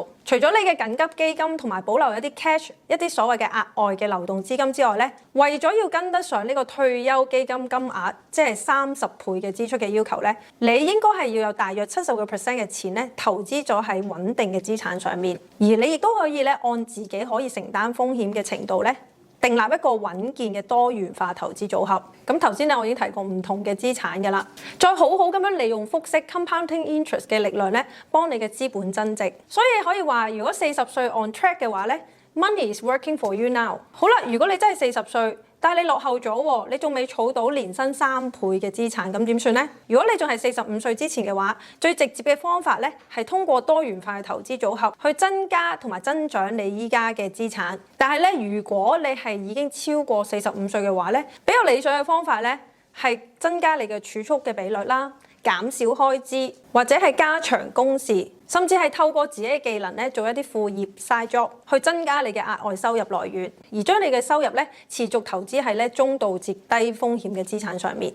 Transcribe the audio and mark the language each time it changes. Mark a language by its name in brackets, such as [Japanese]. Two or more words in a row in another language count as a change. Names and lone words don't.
[Cantonese] 除咗你嘅緊急基金同埋保留一啲 cash， 一啲所謂嘅額外嘅流動資金之外咧，為咗要跟得上呢個退休基金金額，即係30倍嘅支出嘅要求咧，你應該係要有大約70% 嘅錢咧投資咗喺穩定嘅資產上面，而你亦都可以咧按自己可以承擔風險嘅程度咧，訂立一個穩健嘅多元化投資組合。咁頭先咧我已經提過唔同嘅資產㗎啦，再好好咁樣利用複息 [English] compounding interest [Cantonese] 嘅力量咧，幫你嘅資本增值。所以可以話，如果40歲 [English] on track [Cantonese] 嘅話咧 ， [English] money is working for you now。 [Cantonese] 好啦，如果你真係40歲，但係你落後咗喎，你仲未儲到年薪3倍嘅資產，咁點算呢？如果你仲係45歲之前嘅話，最直接嘅方法咧係通過多元化嘅投資組合去增加同埋增長你依家嘅資產。但係咧，如果你係已經超過45歲嘅話咧，比較理想嘅方法咧係增加你嘅儲蓄嘅比率啦，減少開支，或者係加長工時，甚至係透過自己嘅技能咧做一啲副業 [English] side job [Cantonese] 去增加你嘅額外收入來源，而將你嘅收入咧持續投資喺咧中度至低風險嘅資產上面。